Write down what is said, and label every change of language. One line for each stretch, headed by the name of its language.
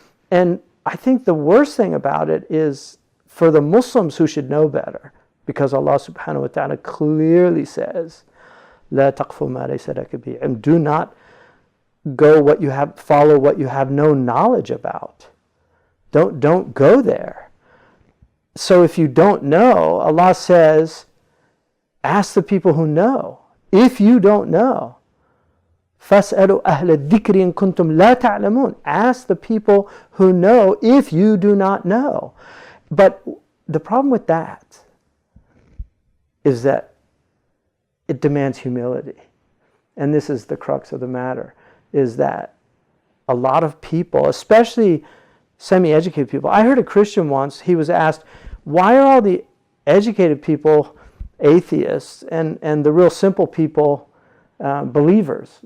English: And I think the worst thing about it is for the Muslims who should know better, because Allah subhanahu wa ta'ala clearly says,
Arabic: "La taqfu ma laysa laka bihi,"
English: and do not follow what you have no knowledge about. Don't go there. So if you don't know, Allah says, ask the people who know. If you don't know,
Arabic: فَاسْأَلُوا أَهْلَ الذِّكْرِ إِن كُنتُمْ لَا تَعْلَمُونَ.
English: Ask the people who know if you do not know. But the problem with that is that it demands humility. And this is the crux of the matter, is that a lot of people, especially semi-educated people, I heard a Christian once, he was asked, why are all the educated people atheists and the real simple people believers?